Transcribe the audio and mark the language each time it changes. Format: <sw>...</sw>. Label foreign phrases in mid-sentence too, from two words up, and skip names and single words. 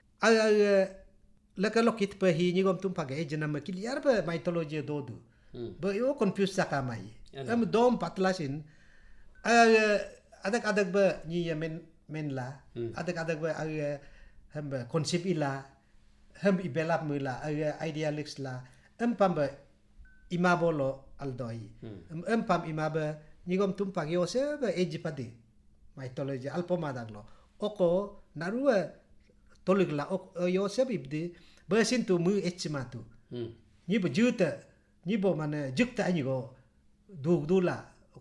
<adi>lakalokit pa hi nyigom tumpak ejena ma kiliar ba mythology dodu ba yo confuse sakamai am dom patlasin adak ba nyi men la adak ba hamba concept ila ham ibelap mula idealist la pamba imabolo aldoi pam imabe nigom tumpak yo se ba ejipadi mythology alpomadaglo oko narua toligla yo se ibdi basin tu mu echmatu nibo juta nibo mane jukta nigo dugdula ko</adi>